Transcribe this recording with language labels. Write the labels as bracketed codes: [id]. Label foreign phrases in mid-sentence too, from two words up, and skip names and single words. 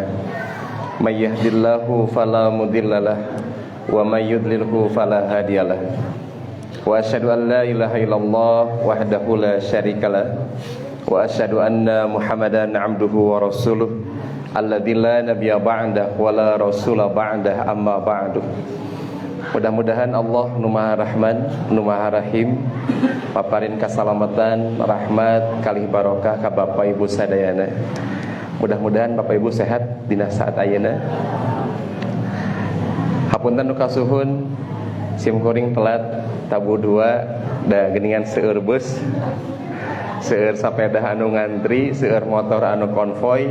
[ar] من يهده الله فلا مضل له ومن يضلله فلا هادي له. وأشهد أن لا إله إلا الله وحده لا شريك له وأشهد أن محمدا عبده ورسوله الذي لا نبي بعده ولا رسول بعده أما بعد. [su] Mudah-mudahan Allah nu Maha Rahman, nu Maha Rahim paparin kasalamatan, rahmat, kalih barokah ka Bapak Ibu sadayana. Mudah-mudahan Bapak Ibu sehat dina saat ayeuna. Hapunten nu kasuhun sim kuring telat tabu 2 da geuningan seueur bus, seueur sapeda anu ngantri, seueur motor anu konvoy.